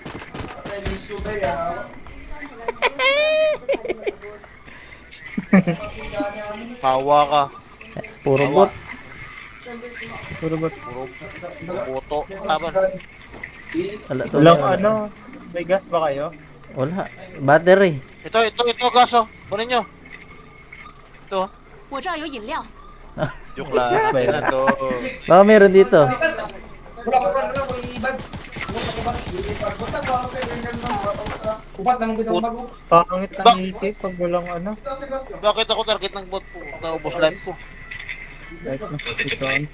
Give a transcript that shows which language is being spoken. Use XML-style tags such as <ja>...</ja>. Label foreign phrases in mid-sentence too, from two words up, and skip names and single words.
<tl>Tawa ka. Puro bot. Puro bot. Puro boto. Laban. Wala to. Walang ano, may gas ba kayo? Wala. Battery. Ito, gaso. Kunin nyo. Ito.</tl> <zh>我这儿有饮料。</zh> <tl>Joke lang. Yan na to. Baka meron dito. Pangit ang itis pag walang ano. Bakit ako target ng bot po? Naubos life ko. Right na, ito.</tl>